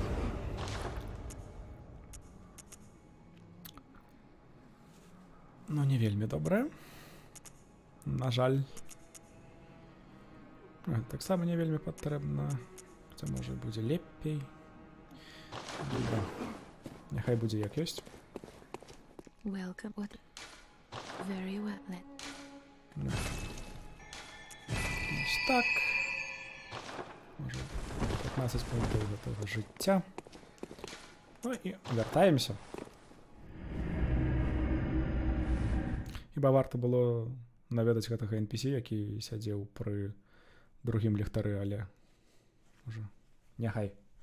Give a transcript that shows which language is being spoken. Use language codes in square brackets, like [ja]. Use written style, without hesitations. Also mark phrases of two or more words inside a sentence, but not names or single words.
[be] Ну, не вельмі добрая. На жаль. Таксама не вельмі патрэбна. Хаця, можа, будзе лепей. Добра. Няхай будзе як ёсць. [en] Welcome. What? Very well then. [uk] Ось так. Може, 15 пунктів [be] гэтага жыцця. Ну і вяртаемся. Хіба варта было наведаць гэтага NPC, які сядзеў пры другім ліхтары, але уже няхай.